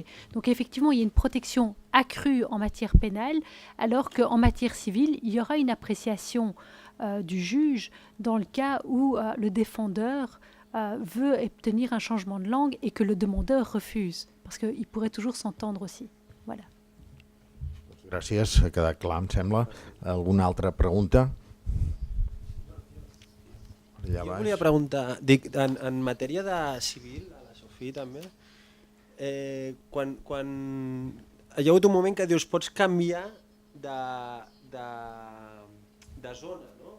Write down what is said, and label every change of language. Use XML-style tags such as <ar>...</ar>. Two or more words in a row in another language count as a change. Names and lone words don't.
<fr>Donc effectivement, il y a une protection accrue en matière pénale, alors qu'en matière civile, il y aura une appréciation du juge dans le cas où le défendeur veut obtenir un changement de langue et que le demandeur refuse, parce qu'il pourrait toujours s'entendre aussi. Voilà.</fr> <ca>Gràcies, ha quedat clar, em sembla. Alguna altra pregunta? Jo volia preguntar, dic, en matèria de civil, a la Sofia també, quan hi ha hagut un moment que dius pots canviar de zona, no?</ca>